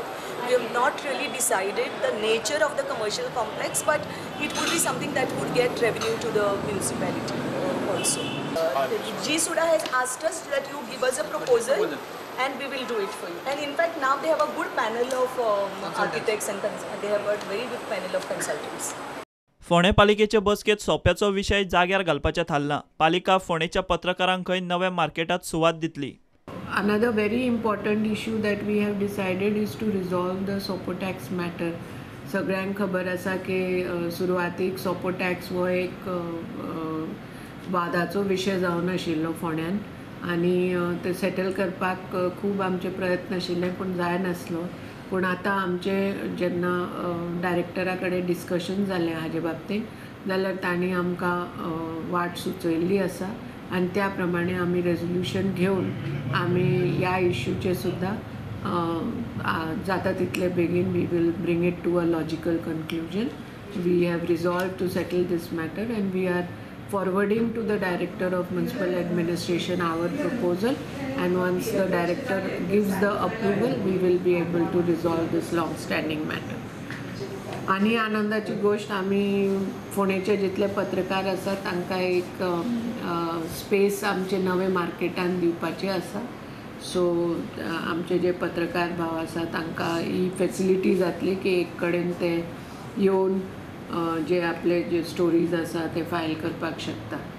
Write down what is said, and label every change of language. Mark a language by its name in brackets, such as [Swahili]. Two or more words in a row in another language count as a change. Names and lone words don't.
[English] We have not really decided the nature of the commercial complex, but it would be something that would get revenue to the municipality also. G Suda has asked us that you give us a proposal and we will do it for you. And in fact now they have a good panel of architects and they have a very good panel of consultants. [Konkani] फोंडे पालिकेचे बसकेत सोप्याचो विषय जाग्यार घालपाचे थारला. पालिका फोंडेच्या पत्रकारांकय नव्या मार्केटात सुवात दितली. [English] Another very important issue that we have decided is to resolve the SOPO tax matter. [Konkani] सगळ्यांक खबर आसा की सुरवातीक SOPO tax हो एक वादाचो विशय जावन आशिल्लो फोंड्यान, आनी ते सेटल करपाक खूब आमचे प्रयत्न आशिल्ले पूण जायनासलो. पूण आतां आमचे जेन्ना डायरेक्टरा कडेन डिस्कशन जालें हाजे बाबतींत, जाल्यार तांणी आमकां वाट सुचयल्ली आसा, आनी त्या प्रमाणे आमी रेजोल्युशन घेवन आमी ह्या इश्यूचे सुद्दां जाता तितले बेगीन [English] we will bring it to a logical conclusion. we have resolve to settle this matter and we are forwarding to the Director of Municipal Administration our proposal, and once the Director gives the approval, we will be able to resolve this long-standing matter. [Konkani] आनी आनंदाची गोष्ट, आमी फोंडेचे जितले पत्रकार आसा तांकां एक स्पेस आमचे नवे मार्केटान दिवपाचें आसा. सो आमचे जे पत्रकार भाव आसा तांकां ही फेसिलिटी जातली की एक कडेन ते येवन जे आपले जे स्टोरीज आसा ते फायल करपाक शकता.